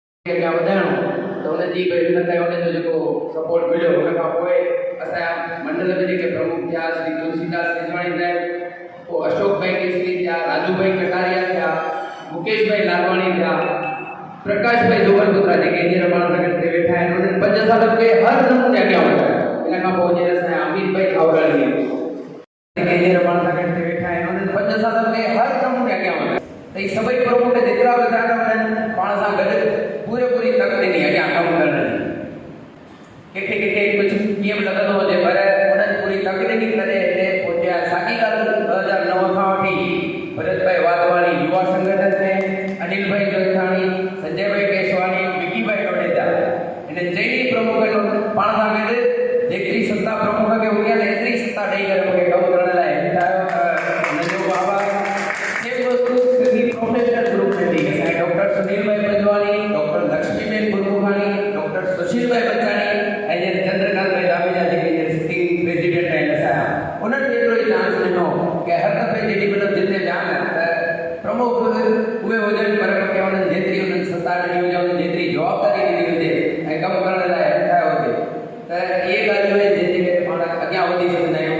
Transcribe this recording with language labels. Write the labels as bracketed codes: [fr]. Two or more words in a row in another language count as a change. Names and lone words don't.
[sd] अॻियां वधाइणो त उन जी भई हिन ताईं उन जो जेको सपोर्ट मिलियो हुन खां पोइ असांजा मंडल में जेके प्रमुख थिया श्री तुलसीदास सेजवाणी साहिब, पोइ अशोक भाई केसरी थिया, राजू भाई कटारिया थिया, मुकेश भाई लालवाणी थिया, प्रकाश भाई जोगलपुत्रा जेके हींअर पाण सां गॾु वेठा आहिनि, उन्हनि 5 साल खे हर नमूने अॻियां वधायो। इन खां पोइ हींअर असांजा अमित भाई खावराणी जेके हींअर पाण सां गॾु वेठा आहिनि, उन्हनि 5 साल खे हर नमूने अॻियां वधायो। त इहे सभई प्रमुख जेतिरा बि था आहिनि पाण सां गॾु पूरी तक ॾिनी अॻियां कमु करण जी। कंहिंखे कुझु कीअं बि लॻंदो हुजे पर उन्हनि पूरी तक ॾिनी करे हिते पहुचिया। साॻी ॻाल्हि 2009 खां वठी भरत भाई वाधवाणी युवा संगठन में, अनिल भाई जोइथाणी, संजय भाई केसवाणी, विकी भाई डोडेजा, इन चई प्रमुख पाण सां गॾु जेतिरी सत्ता प्रमुख खे हुई आहे एतिरी सत्ता ॾेई करे मूंखे कमु करण लाइ हिमथायो। हुनजो बाबा [en] professional group [sd] में थी असांजे डॉक्टर सुनील भाई पंजवाणी, डॉक्टर लक्ष्मीबेन गुरमुखाणी, डॉक्टर सुशील भाई बचाणी ऐं जे चंद्रकांत भाई दामेजा जेके [en] sitting president [sd] आहिनि असांजा, उन्हनि खे एतिरो ई चांस ॾिनो कि हर दफ़े जेॾी महिल जिते ॼाण त प्रमुख उहे हुजनि पर मूंखे उन्हनि जेतिरी उन्हनि सत्ता ॾिनी हुजे, उन्हनि जेतिरी जवाबदारी ॾिनी हुजे ऐं कमु करण लाइ हिमथायो हुजे त इहे ॻाल्हियूं आहिनि जंहिंजे करे पाण अॻियां वधी सघंदा आहियूं।